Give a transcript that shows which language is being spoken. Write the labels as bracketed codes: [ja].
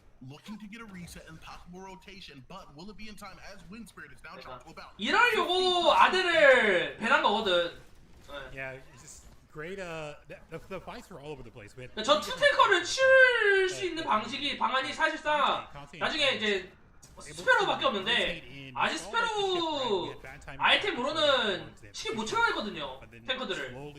[en] Looking to get a reset and possible rotation, but will it be in time as Wind Spirit is now dropped to about? [ko] 이러려고 아들을 배난 거거든. [en] Yeah, it's just great. The fights were all over the place. [ko] 저 투테커를 칠 수 있는 방안이 사실상 나중에 이제 스페로우밖에 없는데 아직 스페로우 아이템으로는 치기 못 쳐내거든요. 탱커들을.